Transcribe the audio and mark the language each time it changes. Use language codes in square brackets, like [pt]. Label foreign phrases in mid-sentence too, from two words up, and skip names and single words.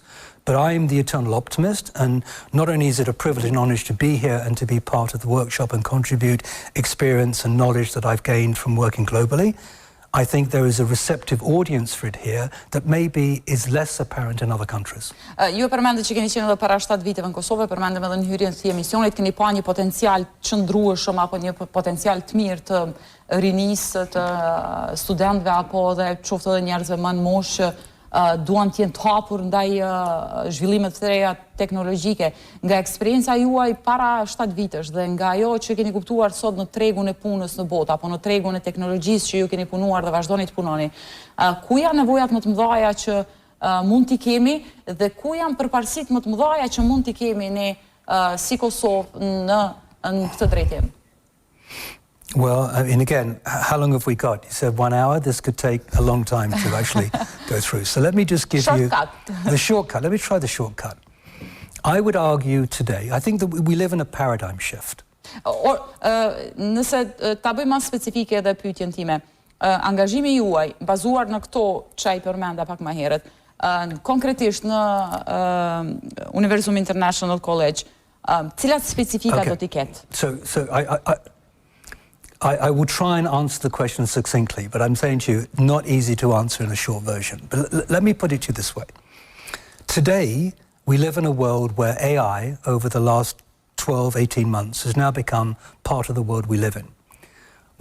[en] But I'm the eternal optimist, and not only is it a privilege and honor to be here and to be part of the workshop and contribute experience and knowledge that I've gained from working globally, I think there is a receptive audience for it here that maybe is less apparent in other countries. [sq] Ju e përmendët që keni qenë edhe para 7 viteve në Kosovë, përmendëm edhe në hyrjen e emisionit, keni pa një potencial qëndrueshëm apo një potencial të mirë të rinisë, të studentëve apo edhe qoftë edhe njerëzve më në moshë duan të jenë të hapur ndaj zhvillimet të reja teknologjike. Nga eksperienca juaj para 7 vitesh dhe nga ajo që keni kuptuar sot në tregun e punës në botë apo në tregun e teknologjisë që ju keni punuar dhe vazhdoni të punoni, ku janë nevojat më të mëdha që mund t'i kemi dhe ku janë përparësitë më të mëdha që mund t'i kemi ne si Kosovë në këtë drejtim? [en] Well, and again, how long have we got? You said 1 hour. This could take a long time to actually go through. So let me just give you the shortcut. Let me try the shortcut. I would argue today, I think that we live in a paradigm shift. [sq] Nëse ta bëj më specifike edhe pyetjen time, angazhimi juaj bazuar në këto që ai përmenda pak më herët, konkretisht në Universum International College, cilat specifika do t'i ketë? [en] So I will try and answer the question succinctly, but I'm saying to you, not easy to answer in a short version. But let me put it to you this way. Today, we live in a world where AI, over the last 12, 18 months, has now become part of the world we live in.